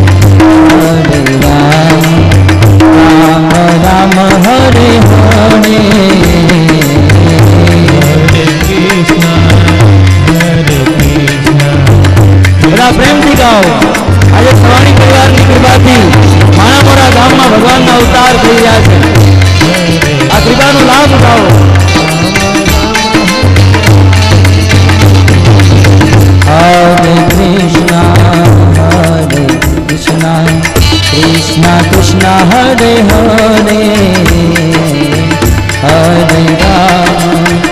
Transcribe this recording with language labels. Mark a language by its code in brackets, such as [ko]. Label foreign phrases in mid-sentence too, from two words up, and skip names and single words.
[sa] राम राम हरे हरे [gu] બધા પ્રેમથી ગાઓ. આજે સવાણી પરિવારની કૃપાથી માણામોરા ગામમાં ભગવાનના અવતાર થઈ રહ્યા છે. આ કૃપાનો લાભ ઉઠાવો. [sa] हरे कृष्ण कृष्ण कृष्ण हरे हरे हरे राम